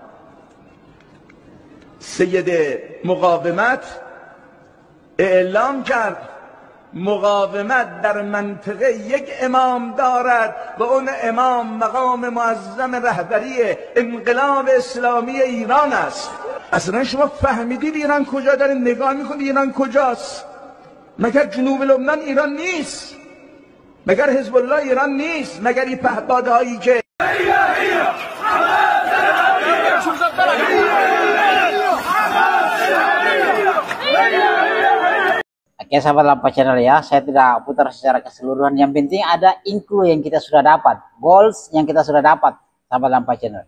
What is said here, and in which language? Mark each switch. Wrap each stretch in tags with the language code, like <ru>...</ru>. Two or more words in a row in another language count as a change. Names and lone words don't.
<fa>سید مقاومت اعلام کرد مقاومت در منطقه یک امام دارد و اون امام مقام معظم رهبری انقلاب اسلامی ایران است. اصلا شما فهمیدید ایران کجا داره نگاه میکنید؟ ایران کجاست؟ مگر جنوب لبنان ایران نیست؟ مگر حزب الله ایران نیست؟ مگر این پهپادهایی که</fa> <id>Oke sahabat Lampu Channel ya, saya tidak putar secara keseluruhan. Yang penting ada include yang kita sudah dapat, goals yang kita sudah dapat, sahabat Lampu Channel.</id>